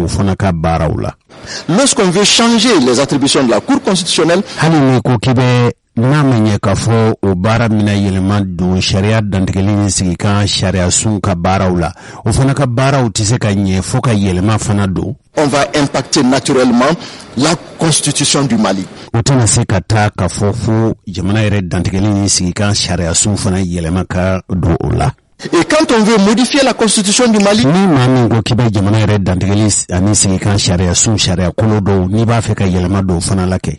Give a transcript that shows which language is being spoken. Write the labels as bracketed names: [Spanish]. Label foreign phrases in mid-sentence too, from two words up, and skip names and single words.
[French] Lorsqu'on veut changer les attributions de la Cour constitutionnelle, [Bambara] n'a ma ɲɛ k'a fɔ o baara mina yɛlɛma don sariya dantigɛli ni sigi kan sariya sun ka baaraw la o fana ka baaraw tɛ se ka ɲɛ fo ka yɛlɛma fana don. [French] On va impacter naturellement la constitution du Mali. [Bambara] O tɛna se ka taa ka fɔ fo jamana yɛrɛ dantigɛli ni sigi kan sariya sun fana yɛlɛma ka don o la. [French] Et quand on veut modifier la constitution du Mali, [Bambara] ni maa min ko k'i bɛ jamana yɛrɛ dantigɛli ani sigi kan sariya sun sariya kolo dɔw n'i b'a fɛ ka yɛlɛma dɔw fana la kɛ.